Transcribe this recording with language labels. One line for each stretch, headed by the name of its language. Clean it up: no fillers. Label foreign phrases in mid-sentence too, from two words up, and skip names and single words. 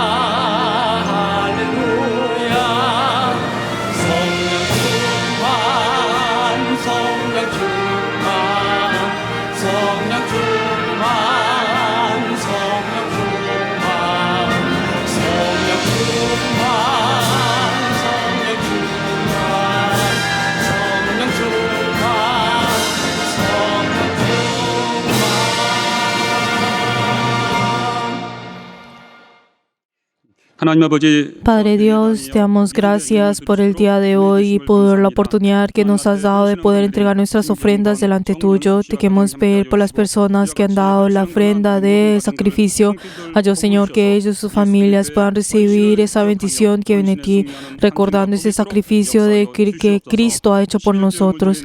Korean: 할렐루야 성령 충만 성령 충만 성령 충만 성령 충만 성령 충만 성령 충만 성령 충만 성령 충만 하나님 아버지,
Spanish: Padre Dios, te damos gracias por el día de hoy y por la oportunidad que nos has dado de poder entregar nuestras ofrendas delante tuyo. Te queremos pedir por las personas que han dado la ofrenda de sacrificio. Ayúdanos, Señor, que ellos y sus familias puedan recibir esa bendición que viene de ti, recordando ese sacrificio que Cristo ha hecho por nosotros.